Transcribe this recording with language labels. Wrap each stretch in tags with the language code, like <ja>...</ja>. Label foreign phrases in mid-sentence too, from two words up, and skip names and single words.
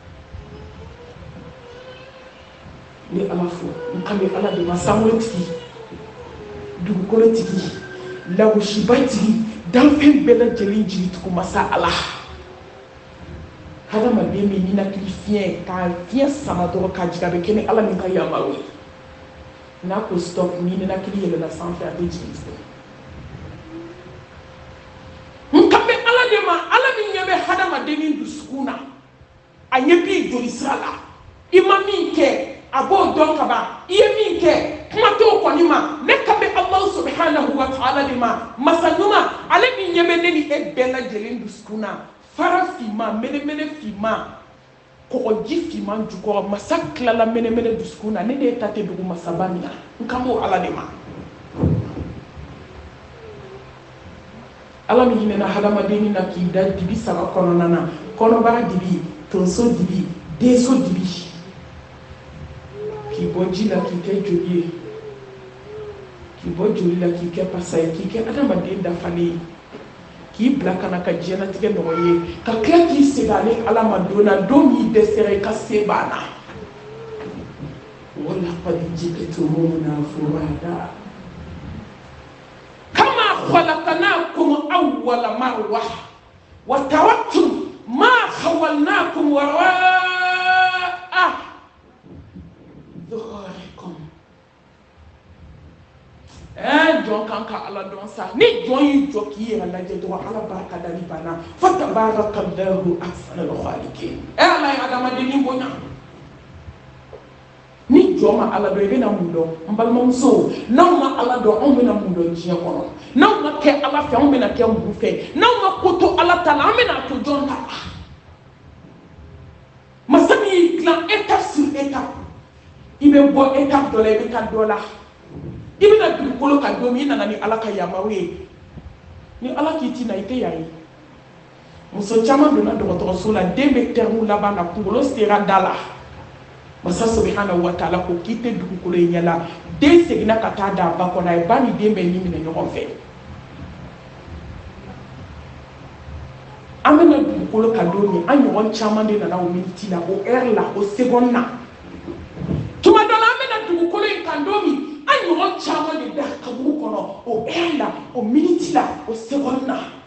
<bm>ne ala fo n kan bɛ ala de ma sanwó-tigi dugukolo-tigi lawusiba-tigi danfɛn bɛɛ lajɛlen jigi tugu masa ala hadamaden bɛ ninakili fiɲɛ ka fiɲɛ sama dɔrɔn ka jigin a bɛ kɛ ni ala min ka yamaru ye n'a ko stop ni ninakili yɛlɛla sanfɛ a bɛ jigin n kan bɛ ala de ma ala min ɲɛ bɛ hadamaden ni dusukun na a ɲɛ b'i joli sira la i ma min kɛ a b'o dɔn ka ban i ye min kɛ kuma t'o kɔni ma ne kan bɛ</bm> <ar>الله سبحانه وتعالى</ar> <bm>de ma masa ɲuman ale min ɲɛ bɛ ne ni e bɛɛ lajɛlen dusukun na fara finman mɛnɛmɛnɛ finman kɔgɔji finman jukɔrɔ masa tilala mɛnɛmɛnɛ dusukun na ne de ta tɛ dugu masaba min na n kan b'o ala de ma ala min hinɛna hadamaden na k'i da dibi saba kɔnɔna na kɔnɔbara dibi tonso dibi denso dibi k'i bɔ ji la k'i kɛ joli ye k'i bɔ joli la k'i kɛ pasa ye k'i kɛ adamaden dafalen ye k'i bila kana ka diɲɛlatigɛ nɔgɔ ye ka tila k'i segin ale ala ma don na don min dɛsɛra i ka se banna</bm> <ar>ولقد جئتمونا فرادى كما خلقناكم أول مرة وتركتم ما خولناكم وراء ظهوركم</ar> <bm>jɔn kan ka ala dɔn sa ni jɔn y'i jɔ k'i yɛrɛ lajɛ dɔrɔn ala barika da ni bana</bm> <ar>فتبارك الله أحسن الخالقين</ar> <bm>ala ye adamaden bonya ni jɔn ma ala dɔn i bɛna mun dɔn n balimamuso n'anw ma ala dɔn anw bɛna mun dɔn diɲɛ kɔnɔ n'anw ma kɛ ala fɛ anw bɛna kɛ mun fɛ n'anw ma ko to ala ta la an bɛna to jɔn ta la masa min y'i dilan</bm> <fr>étape sur étape</fr> <bm>i bɛ bɔ étape dɔ la i bɛ taa dɔ la i bɛna dugukolo kan don min i nana ni ala ka yamaru ye ni ala k'i ti na i tɛ yan ye muso caman donna dɔgɔtɔrɔso la den bɛ termu laban na kunkolo sera da la masa</bm> <ar>سبحانه وتعالى</ar> <bm>ko k'i tɛ dugukolo in ɲɛ la den seginna ka taa da ba kɔnɔ a ye ba ni den bɛ nin minɛ ɲɔgɔn fɛ an bɛna dugukolo kan don min an ɲɔgɔn caman de nana o miniti la o heure la o seconde na tuma dɔ la an bɛna dugukolo in kan don min an ɲɔgɔn caman de da kaburu kɔnɔ o heure la o miniti la o seconde na</bm>